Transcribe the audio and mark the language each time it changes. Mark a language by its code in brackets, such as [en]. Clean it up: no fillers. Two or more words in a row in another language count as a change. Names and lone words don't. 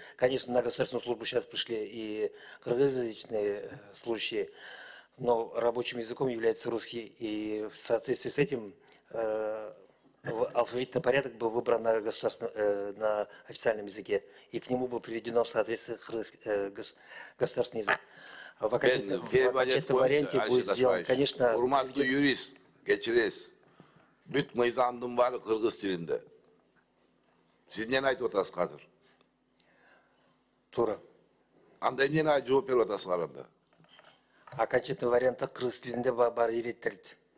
[ru] Конечно, на государственную службу сейчас пришли и кыргызязычные служащие, но рабочим языком является русский. И в соответствии с этим алфавитный порядок был выбран на официальном языке, и к нему был приведено в соответствии государственный язык. В окончательном варианте будет сделан, конечно... [ky] Урматтуу юрист, кечиресиз. Бүт мыйзамдын баары кыргыз тилинде. Сиз эмнени айтып атасыз азыр? Туура. Анда эмнени жооп берип атасыздар анда? [ru] Окончательный вариантта [ky] кыргыз тилинде бар иреттелди.